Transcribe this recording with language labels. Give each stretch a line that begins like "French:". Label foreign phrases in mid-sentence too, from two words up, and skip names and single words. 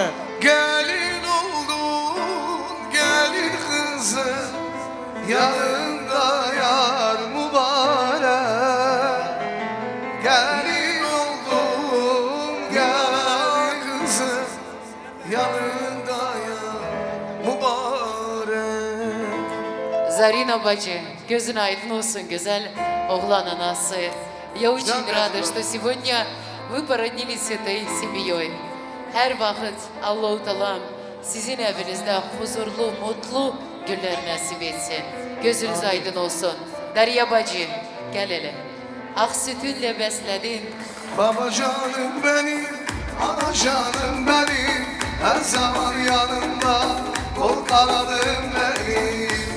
Turkish: Gelin oldun gelin kızım, yanında yar mübarek. Gelin oldun gelin kızım, yanında yar mübarek. Зарина бачи, gözün aydın olsun güzel oğlan anası.
Russian: Я очень рада, что сегодня вы породнились с этой семьей.
Turkish: Her vakit Allah-u Teala sizin evinizde huzurlu, mutlu günler nasip etsin. Gözünüz aydın olsun. Derya bacı, gel hele. Ak sütünle besledin. Baba canım benim, ana canım benim, her zaman yanımda, kol kanadım benim.